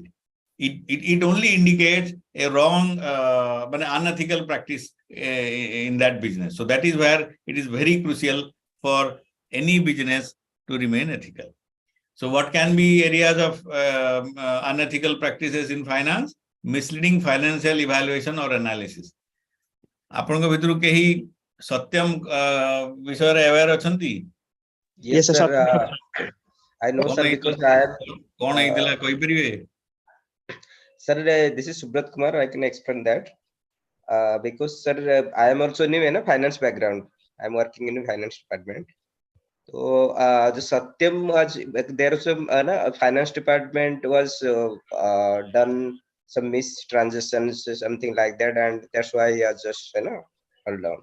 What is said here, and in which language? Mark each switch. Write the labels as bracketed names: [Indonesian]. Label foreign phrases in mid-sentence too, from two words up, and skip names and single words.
[English] It only indicates a wrong, but unethical practice in that business. So that is where it is very crucial for any business to remain ethical. So what can be areas of unethical practices in finance? Misleading financial evaluation or analysis. [Odia] ଆପଣଙ୍କ ଭିତରୁ କେହି ସତ୍ୟମ ବିଷୟ ରେ ଅୱେୟାର ଅଛନ୍ତି? [English] Yes sir, I know sir, because I am [Odia] କଣ ଆଇତଲା କହି ପାରିବେ? [English] Sir, this is Subrat Kumar. I can explain that. Because sir, I am also in a finance background. I am working in a finance department. So the Satyam was there was some finance department was done some mistransactions, something like that, and that's why I just hold on.